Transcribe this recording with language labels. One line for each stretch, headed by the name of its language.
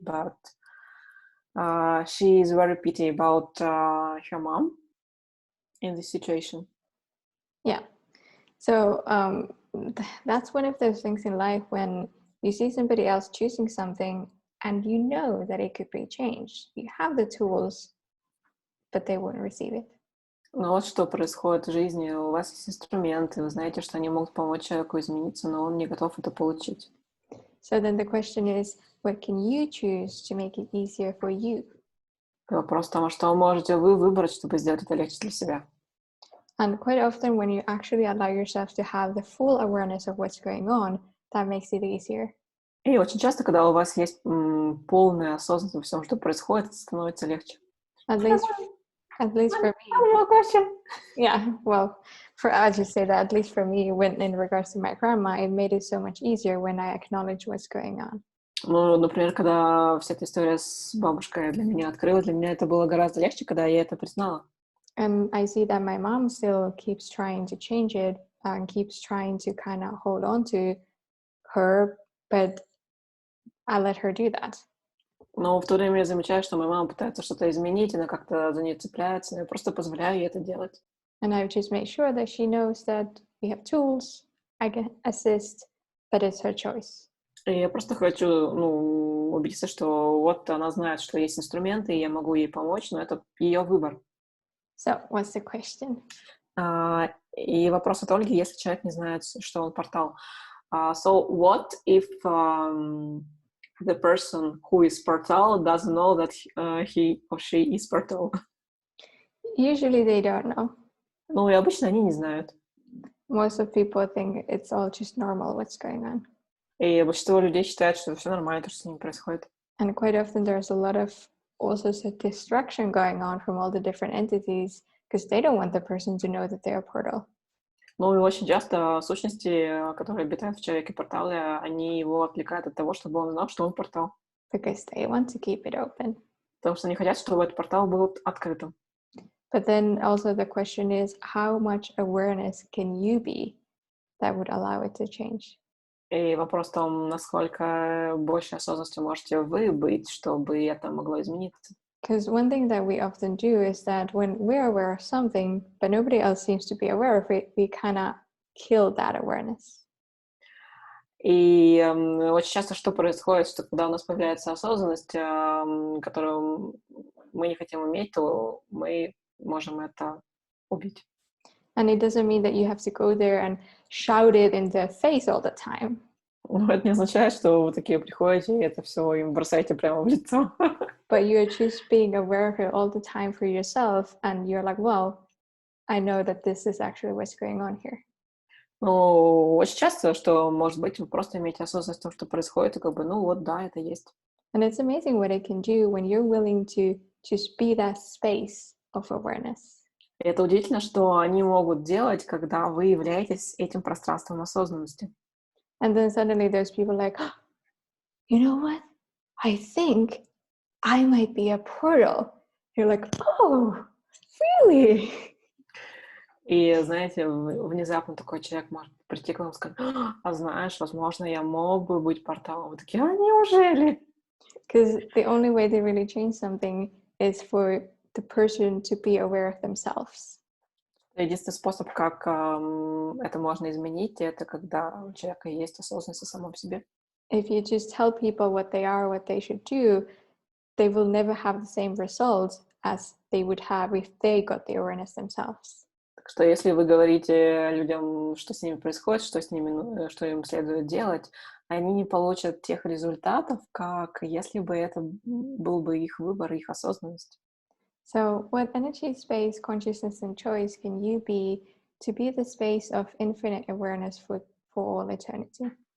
English: But she is very pity about her mom in this situation. Yeah. So that's one of those things in life when you see somebody else choosing something and you know that it could be changed. You have the tools, but they won't receive it.
Russian: Ну вот что происходит в жизни. У вас есть инструменты, вы знаете, что они могут помочь человеку измениться, но он не готов это получить.
English: So then the question is, what can you choose to make it easier for you?
Russian: Вопрос в том, что можете вы выбрать, чтобы сделать это легче для себя.
English: And quite often when you actually allow yourself to have the full awareness of what's going on, that makes it easier.
Russian: И очень часто, когда у вас есть полная осознанность во всем, что происходит, это становится легче.
English: At least for me. Yeah, well, I'll just say that at least for me, when in regards to my grandma, it made it so much easier when I acknowledge what's going on.
Russian: Ну, например, когда вся эта история с бабушкой для меня открылась, для меня это было гораздо легче, когда я это признала.
English: And I see that my mom still keeps trying to change it and keeps trying to kind of hold on to her, but I let her do that.
Russian: Но в то время я замечаю, что моя мама пытается что-то изменить, она как-то за нее цепляется, я просто позволяю ей это делать.
English: And I just make sure that she knows that we have tools, I can assist, but it's her choice.
Russian: И я просто хочу, убедиться, что вот она знает, что есть инструменты, и я могу ей помочь, но это ее выбор.
English: So, what's the question?
Russian: И вопрос от Ольги, если человек не знает, что он портал.
English: So, what if the person who is portal doesn't know that he or she is portal? Usually they don't know.
Russian: Ну, и обычно они не знают.
English: Most of people think it's all just normal what's going on.
Russian: И большинство людей считают, что все нормально, то, что с ними происходит.
English: And quite often there's a lot of also distraction going on from all the different entities because they don't want the person to know that they're a portal.
Russian: Ну и очень часто сущности, которые обитают в человеке портале, они его отвлекают от того, чтобы он знал, что он портал.
English: Because they want to keep it open.
Russian: Потому что они хотят, чтобы этот портал был открытым.
English: But then also the question is, how much awareness can you be that would allow it to change?
Russian: И вопрос в том, насколько больше осознанности можете вы быть, чтобы это могло измениться.
English: Because one thing that we often do is that when we're aware of something, but nobody else seems to be aware of it, we kind of kill that awareness.
Russian: И очень часто что происходит, что когда у нас появляется осознанность, которую мы не хотим иметь, то мы можем это убить.
English: And it doesn't mean that you have to go there and shout it in their face all the time.
Russian: Но это не означает, что вы такие приходите и это все им бросаете прямо в лицо.
English: But you're just being aware of it all the time for yourself, and you're like, well, I know that this is actually what's going on here.
Russian: Ну, очень часто, что, может быть, вы просто имеете осознанность в том, что происходит, и как бы, вот, да, это есть.
English: And it's amazing what it can do when you're willing to just be that space of awareness.
Russian: И это удивительно, что они могут делать, когда вы являетесь этим пространством осознанности.
English: And then suddenly there's people like, oh, you know what? I think I might be a portal. You're like, oh, really?
Russian: И, знаете, внезапно такой человек может прийти к вам и сказать, а знаешь, возможно, я мог бы быть порталом. Вы такие, неужели?
English: Because the only way they really change something is for the person to be aware of themselves.
Russian: Единственный способ, как это можно изменить, это когда у человека есть осознанность о самом себе.
English: If you just tell people what they are, what they should do, they will never have the same results as they would have if they got the awareness themselves.
Russian: Так что если вы говорите людям, что с ними происходит, что им следует делать, они не получат тех результатов, как если бы это был бы их выбор, их осознанность.
English: So what energy, space, consciousness, and choice can you be to be the space of infinite awareness for all eternity?